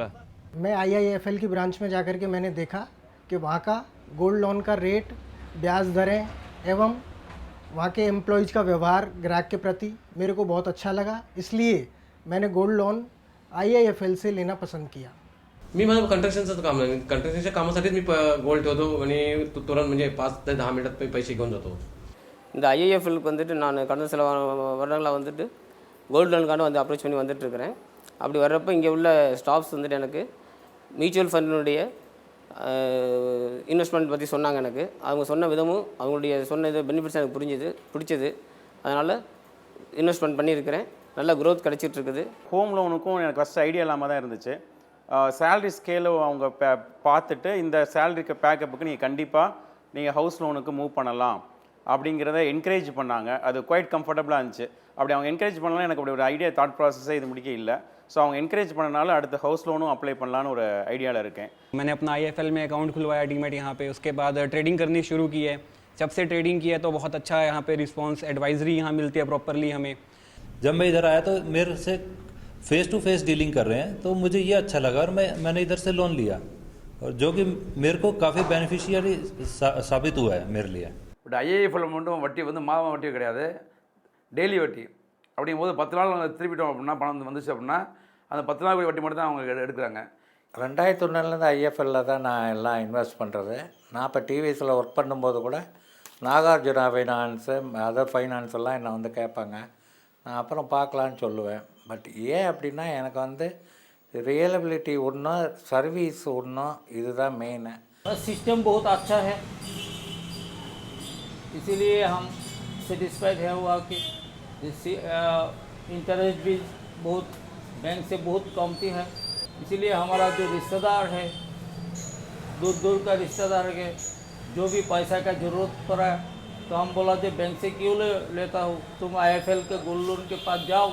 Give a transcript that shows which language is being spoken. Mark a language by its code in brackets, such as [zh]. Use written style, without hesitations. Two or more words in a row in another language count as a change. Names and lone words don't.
[hi] मैं IIFL की ब्रांच में जाकर के मैंने देखा कि वहाँ का [en] gold loan [hi] का रेट, ब्याज दरें एवं वहाँ के एम्प्लॉयज़ का व्यवहार ग्राहक के प्रति मेरे को बहुत अच्छा लगा. इसलिए मैंने [en] gold loan [hi] IIFL से लेना पसंद किया. [mr] मी माझं कंस्ट्रक्शनचं काम आहे. कंस्ट्रक्शनच्या कामासाठीच मी गोल्ड ठेवतो आणि तुरंत म्हणजे 5 ते 10 मिनिटात पैसे घेऊन जातो. [ta] இந்த ஐஏஎஃப்எலுக்கு வந்துட்டு நான் கடந்த சில வருடங்களாக வந்துட்டு [en] gold loanukkaana [ta] வந்து அப்ரோச் பண்ணி வந்துட்டுருக்கிறேன். அப்படி வர்றப்போ இங்கே உள்ள ஸ்டாஃப்ஸ் வந்துட்டு எனக்கு [en] mutual fundinudaya investment [ta] பற்றி சொன்னாங்க. எனக்கு அவங்க சொன்ன விதமும் அவங்களுடைய சொன்ன இது பெனிஃபிட்ஸ் எனக்கு பிடிச்சது. அதனால் இன்வெஸ்ட்மெண்ட் பண்ணியிருக்கிறேன். நல்ல க்ரோத் கிடச்சிட்ருக்குது. [en] home loanukkum [ta] எனக்கு [en] first idea [ta] இல்லாமல் தான் இருந்துச்சு. [en] salary scale [ta] அவங்க பார்த்துட்டு இந்த சேலரிக்கு பேக்கப்புக்கு நீங்கள் கண்டிப்பாக நீங்கள் [en] house loanukku move [ta] பண்ணலாம் அப்படிங்கிறத என்கரேஜ் பண்ணாங்க. அது [en] quite comfortablaaga [ta] இருந்துச்சு. அப்படி அவங்க என்கரேஜ் பண்ணலாம் எனக்கு அப்படி ஒரு [en] idea thought processe [ta] இது முடிக்க இல்லை. ஸோ அவங்க என்கரேஜ் பண்ணனால அடுத்த [en] house loanum apply [ta] பண்ணலான்னு ஒரு ஐடியாவில் இருக்கேன். [hi] मैंने अपना IIFL में अकाउंट खुलवाया डीमैट यहाँ पे. उसके बाद ट्रेडिंग करनी शुरू की है. जब से ट्रेडिंग की है तो बहुत अच्छा यहाँ पे [en] response advisory [hi] यहाँ मिलती है प्रॉपरली हमें. जब मैं इधर आया तो मेरे से [en] face to face dealing [hi] कर रहे हैं तो मुझे ये अच्छा लगा और मैंने इधर से लोन लिया और जो कि मेरे को काफ़ी बेनिफिशियरी साबित हुआ है मेरे लिए. [ta] பட் ஐஏஎஃப்எல் மட்டும் வட்டி வந்து மாதம் வட்டி கிடையாது, டெய்லி வட்டி. அப்படிங்கும்போது 10 நாள் நாங்கள் திருப்பிட்டோம் அப்படின்னா பணம் வந்துச்சு அப்படின்னா அந்த 10 நாள் வட்டி மட்டும் தான் அவங்க எடுக்கிறாங்க. 2001 ஐஎஃப்எல்ல தான் நான் எல்லாம் இன்வெஸ்ட் பண்ணுறது. நான் இப்போ டிவிஎஸில் ஒர்க் பண்ணும்போது கூட நாகார்ஜுனா ஃபைனான்ஸு [en] other finance [ta] எல்லாம் என்னை வந்து கேட்பாங்க. நான் அப்புறம் பார்க்கலான்னு சொல்லுவேன். பட் ஏன் அப்படின்னா எனக்கு வந்து रियलेबिलिटी ஒன்றும் सर्विस ஒன்றும் இதுதான் மெயின். [hi] सिस्टम बहुत अच्छा है इसीलिए हम सेटिस्फाइड है हुआ कि इंटरेस्ट भी बहुत बैंक से बहुत कमती है. इसीलिए हमारा जो रिश्तेदार है दूर दूर का रिश्तेदार है जो भी पैसा का ज़रूरत पड़ा तो हम बोला जो बैंक से क्यों लेता हूँ, तुम IIFL के [en] gold loan [hi] के पास जाओ.